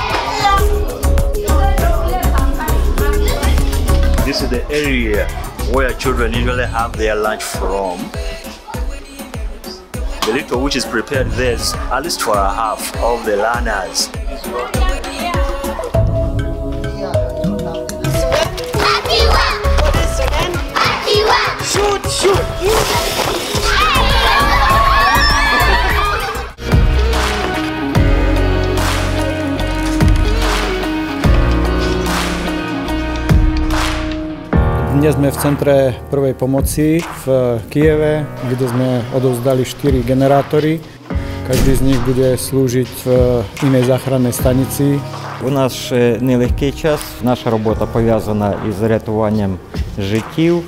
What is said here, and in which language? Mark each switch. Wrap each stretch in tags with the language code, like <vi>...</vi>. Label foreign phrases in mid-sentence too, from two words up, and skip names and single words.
<en>This is the area where children usually have their lunch from. The little which is prepared there is at least for a half of the learners. Shoot, shoot!</en> <sk>Dnes sme v centre prvej pomoci v Kyjeve, kde sme odovzdali 4 generátory. Každý z nich bude slúžiť v inej záchrannej stanici.</sk> <uk>У нас ще нелегкий час. Наша робота пов'язана із рятуванням життів.</uk>